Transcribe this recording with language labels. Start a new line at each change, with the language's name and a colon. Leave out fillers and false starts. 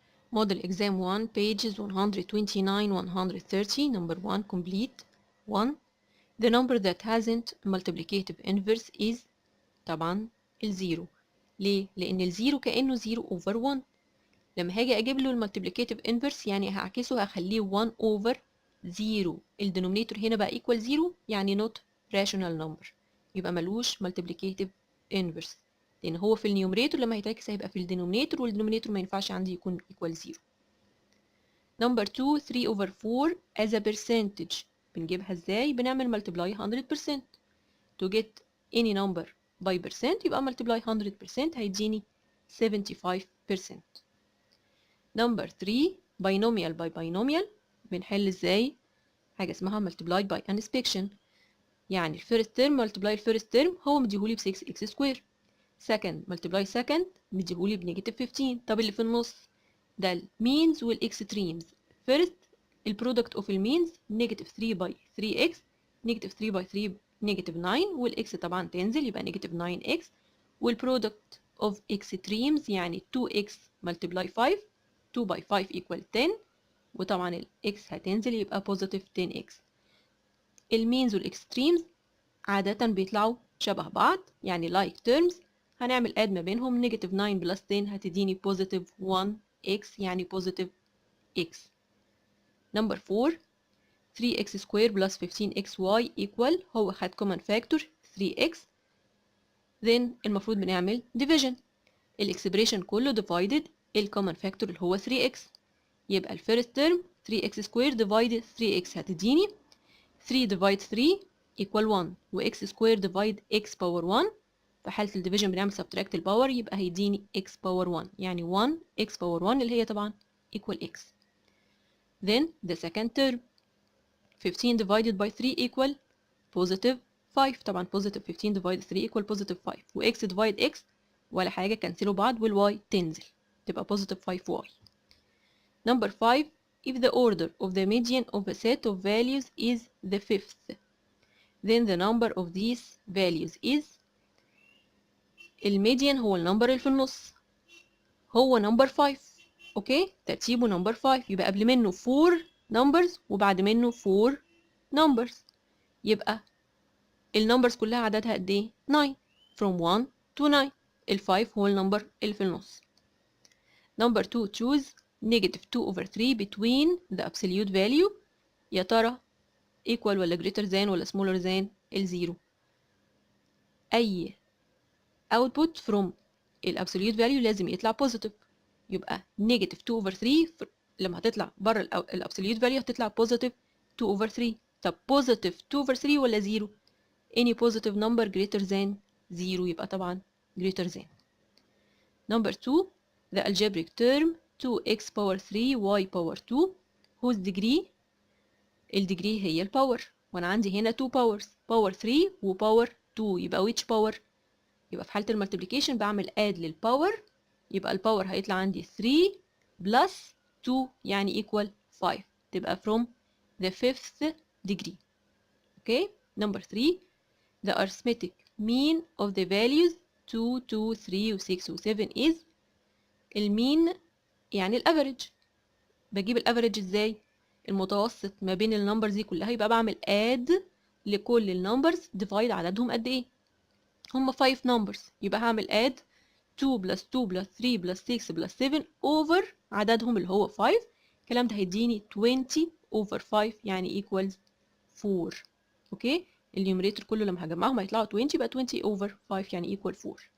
English: Model exam 1 pages 129 130 number 1 complete 1 the number that hasn't multiplicative inverse is
Arabic: طبعا الزيرو. ليه؟ لأن الزيرو كأنه
English: 0 over 1.
Arabic: لما هاجي أجيب له المالتيبليكاتيف انفرس يعني هعكسه هخليه
English: 1 over 0.
Arabic: الدينومينيتور هنا بقى
English: equal 0
Arabic: يعني
English: not rational number
Arabic: يبقى ملوش
English: multiplicative inverse
Arabic: لأن هو في النيومريتور لما هيتعكس هيبقى في الدينومينيتور والدينومينيتور ما ينفعش عندي يكون equal 0.
English: Number 2 3 over 4 as a percentage
Arabic: بنجيبها ازاي؟ بنعمل
English: multiply 100%. To get any number by percent
Arabic: يبقى
English: multiply 100%
Arabic: هيديني
English: 75%. Number 3 binomial by binomial
Arabic: بنحل ازاي؟ حاجة اسمها
English: multiply by inspection
Arabic: يعني الفيرست ترم multiply الفيرست ترم هو مديهولي ب 6x سكوير.
English: second multiply second
Arabic: مديهولي بنيجاتيف
English: 15.
Arabic: طب اللي في النص ده المينز والاكستريمز. first البرودكت اوف المينز نيجاتيف 3 باي 3x نيجاتيف 3 باي 3 نيجاتيف 9 والاكس طبعا تنزل يبقى نيجاتيف 9x والبرودكت اوف اكستريمز يعني 2x multiply 5 2 by 5
English: equal 10
Arabic: وطبعا الاكس هتنزل يبقى
English: positive 10x.
Arabic: المينز والاكستريمز عادة بيطلعوا شبه بعض يعني
English: like terms
Arabic: هنعمل add ما بينهم نيجاتيف 9 plus 10 هتديني
English: positive 1x
Arabic: يعني
English: positive x.
Arabic: Number 4 3x square plus 15xy equal هو خد common factor 3x then المفروض بنعمل division الاكسبريشن كله divided الcommon factor اللي هو 3x يبقى الفيرست ترم 3x square divided 3x هتديني 3 divide 3 equal 1 و x square divide x power 1 في حالة الديفيجن بنعمل subtract الباور يبقى هيديني x power 1 يعني 1 x power 1 اللي هي طبعا equal x.
English: Then the second term 15 divided by 3 equal positive 5 طبعا positive 15 divided 3 equal positive 5 و x divide x
Arabic: ولا حاجة كنسلوا بعض والy تنزل تبقى
English: positive 5y. Number 5 if the order of the median of a set of values is
Arabic: the fifth then the number of these values is الميديان هو النمبر اللي في النص هو نمبر 5 اوكي ترتيبه نمبر 5 يبقى قبل منه
English: 4 numbers
Arabic: وبعد منه 4 numbers يبقى النمبرز كلها عددها قد ايه 9
English: from 1 to 9
Arabic: ال 5 هو النمبر اللي في النص.
English: Number 2 choose negative 2 over 3 between the absolute value
Arabic: يا ترى
English: equal ولا greater than ولا smaller than الزيرو.
Arabic: أي
English: output from
Arabic: الابسوليوت فاليو لازم يطلع positive يبقى
English: negative 2 over 3
Arabic: لما هتطلع بره الابسوليوت فاليو هتطلع
English: positive 2 over 3. طب positive 2 over 3 ولا 0 any positive number greater than 0
Arabic: يبقى طبعا
English: greater than. Number 2 the algebraic term 2x power 3 y power 2 whose degree
Arabic: الديجري هي الباور وانا عندي هنا 2 powers power 3 و power 2 يبقى
English: which power
Arabic: يبقى في حالة المالتيبليكيشن بعمل add للباور يبقى الباور هيطلع عندي
English: 3 plus 2
Arabic: يعني
English: equal 5
Arabic: تبقى
English: from the fifth degree. Okay number 3 the arithmetic mean of the values 2 2 3 و 6 و 7 is
Arabic: المين يعني الافريج. بجيب الافريج ازاي المتوسط ما بين النمبرز دي كلها يبقى بعمل add لكل النمبرز divide عددهم قد ايه هم
English: 5 numbers
Arabic: يبقى هعمل add
English: 2 plus 2 plus 3 plus 6 plus 7 over
Arabic: عددهم اللي هو 5 الكلام ده هيديني
English: 20 over 5
Arabic: يعني
English: equals 4
Arabic: اوكي النيوميريتور كله لما هجمعهم هيطلعوا 20 يبقى 20 over 5 يعني
English: equal 4.